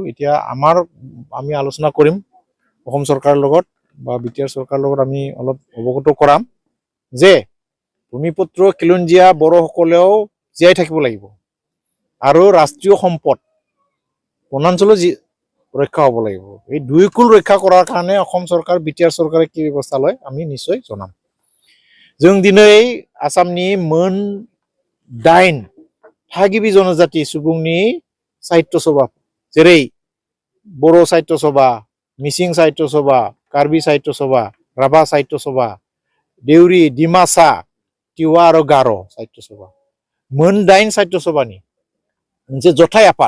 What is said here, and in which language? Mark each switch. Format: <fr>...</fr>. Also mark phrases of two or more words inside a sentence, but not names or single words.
<as>এতিয়া আমি আলোচনা কৰিম অসম চৰকাৰৰ লগত বা বিটিআৰ চৰকাৰৰ লগত আমি অলপ অৱগত কৰাম যে ভূমিপুত্ৰ খিলঞ্জীয়া বড়োসকলেও জীয়াই থাকিব লাগিব আৰু ৰাষ্ট্ৰীয় সম্পদ বনাঞ্চলো ৰক্ষা হ'ব লাগিব। এই দুয়োকুল ৰক্ষা কৰাৰ কাৰণে অসম চৰকাৰ বিটিআৰ চৰকাৰে কি ব্যৱস্থা লয় আমি নিশ্চয় জনাম।</as> <brx>जों दिनै आसामनि मोन 8 थागिबि जनजाति सुबुंनि साहित्य सभा जेरै बर' साहित्य सभा, मिसिं साहित्य सभा, कार्बि साहित्य सभा, राभा साहित्य सभा, देउरी, डिमासा, तिवा आरो गार' साहित्य सभा मोन 8 साहित्य सभानि मोनसे जथाय आफाद।</brx>